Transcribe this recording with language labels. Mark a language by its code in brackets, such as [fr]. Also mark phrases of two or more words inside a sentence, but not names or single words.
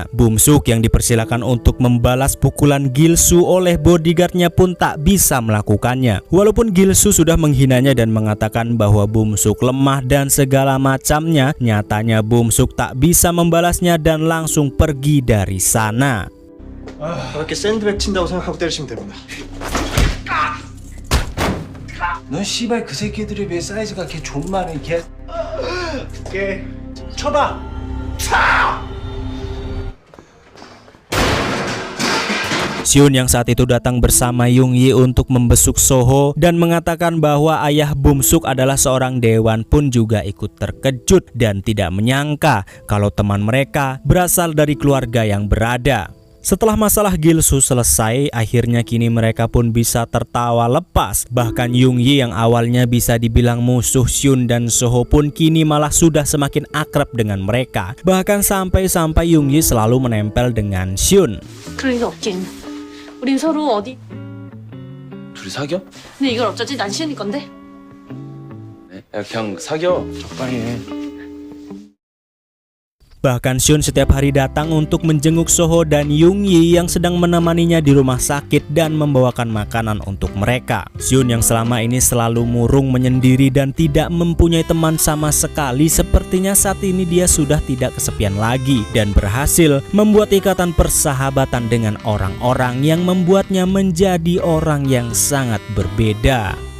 [id] Bum-suk yang dipersilakan untuk membalas pukulan Gil-soo oleh bodyguardnya pun tak bisa melakukannya. Walaupun Gil-soo sudah menghinanya dan mengatakan bahwa Bum-suk lemah dan segala macamnya, nyatanya Bum-suk tak bisa membalasnya dan langsung pergi dari sana. [ko] 이렇게 샌드백 친다고 생각하고 때리시면 됩니다. 넌 씨발 그 새끼들에 비해 사이즈가 개 존만해 개. 오케이. 쳐봐. [id] Syun yang saat itu datang bersama Yung Yi untuk membesuk Soho dan mengatakan bahwa ayah Bum-suk adalah seorang dewan pun juga ikut terkejut dan tidak menyangka kalau teman mereka berasal dari keluarga yang berada. Setelah masalah Gil-soo selesai, akhirnya kini mereka pun bisa tertawa lepas. Bahkan Yung Yi yang awalnya bisa dibilang musuh Syun dan Soho pun kini malah sudah semakin akrab dengan mereka. Bahkan sampai-sampai Yung Yi selalu menempel dengan Syun. [ko] 그럴 리가 없긴. 우린 서로 어디? 둘이 사겨? 근데 이걸 어쩌지? 난 시은이 건데. 네? 야, 그냥 사겨. 적당히 해. [id] Bahkan Syun setiap hari datang untuk menjenguk Soho dan Yung Yi yang sedang menemaninya di rumah sakit dan membawakan makanan untuk mereka. Syun yang selama ini selalu murung menyendiri dan tidak mempunyai teman sama sekali, sepertinya saat ini dia sudah tidak kesepian lagi dan berhasil membuat ikatan persahabatan dengan orang-orang yang membuatnya menjadi orang yang sangat berbeda.